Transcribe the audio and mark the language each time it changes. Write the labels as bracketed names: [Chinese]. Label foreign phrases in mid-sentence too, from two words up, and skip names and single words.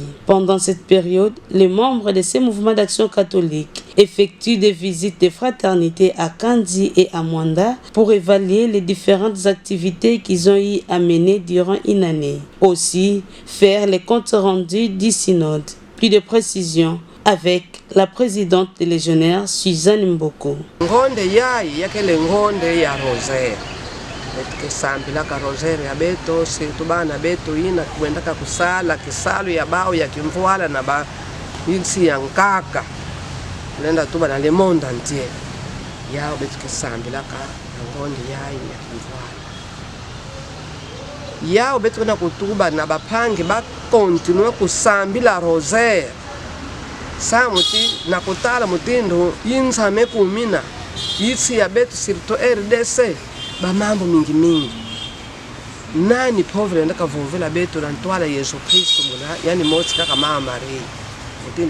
[French] Pendant cette période, les membres de ces mouvements d'action catholique effectuent des visites de fraternité à Kandi et à Mwanda pour évaluer les différentes activités qu'ils ont eu à mener durant une année. Aussi, faire les comptes rendus du synode. Plus de précisions avec la présidente des légionnaires, Suzanne Mboko. [Kituba (Democratic Republic of Congo)] Ngonde yai yakele ngonde ya rosaire. Etike sambi la rosaire ya beto, situbana beto ina kuendaka kusala kisalu ya bao ya kimvuala na ba insi ya nkaka. Lenda tuba na [French] le monde entier. [Kituba (Democratic Republic of Congo)] Ya betike sambi la ngonde yai ya kimvuala. Ya beto na kutuba na bapangi ba continue kusambi la rosaire. Samuti na kutala mutindo yinsame kumina yitsi ya betu sirto RDC ba mambo mingi nani povre ndaka vovela betu na ntwala Yesu Kristo muna yani motsi kaka mama Maria mutindo